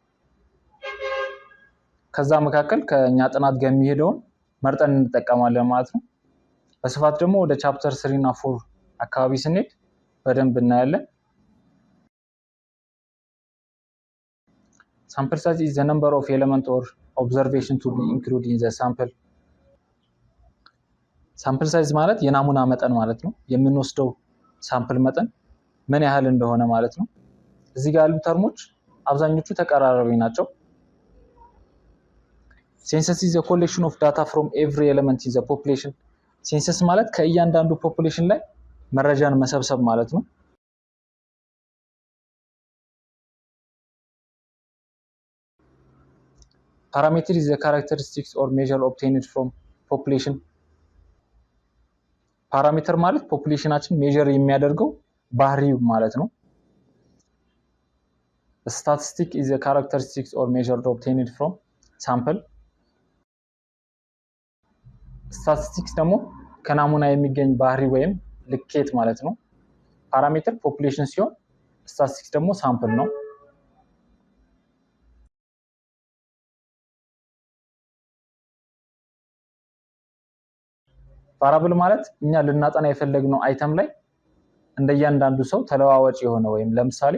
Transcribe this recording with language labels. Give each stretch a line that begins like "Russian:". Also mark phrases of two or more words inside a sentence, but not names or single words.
Amharic: ከዛ መካከል ከኛ ጥናት ጋር የሚሄደውን መርጠን እንጠቀማለን ማለት ነው። በስፋት ደግሞ ወደ ቻፕተር 3 እና 4 አካባቢ ስንሄድ በደንብ እናያለን።
English: sample size is the number of element or observation to be included in the sample። sample size
Amharic: ማለት የናሙና መጠን ማለት ነው። የምንወስደው ሳምፕል መጠን ምን ያህል እንደሆነ ማለት ነው። እዚህ ጋር ያሉ ተርሞች አብዛኞቹ ተቀራራቢ ናቸው።
English: ሴንሰስ is a collection of data from every element in the population።
Amharic: ሴንሰስ ማለት ከእያንዳንዱ ፖፑሌሽን ላይ መረጃን መሰብሰብ ማለት ነው።
English: ፓራሜትር is the characteristics or measure obtained from population።
Amharic: ፓራሜትር ማለት ፖፑሌሽናችን ሜጀር የሚያደርገው ባህሪው ማለት ነው።
English: statistic is the characteristics or measure obtained from sample።
Amharic: ስታቲስቲክስ ደግሞ ከናሙና የሚገኝ ባህሪ ወይም ልኬት ማለት ነው። ፓራሜትር ፖፑሌሽን ሲሆን ስታቲስቲክስ ደግሞ ሳምፕል ነው። ቫራብል ማለት እኛ ልናጠና የፈለግነው አይተም ላይ እንደያንዳንዱ ሰው ተለዋዋጭ የሆነ ወይም ለምሳሌ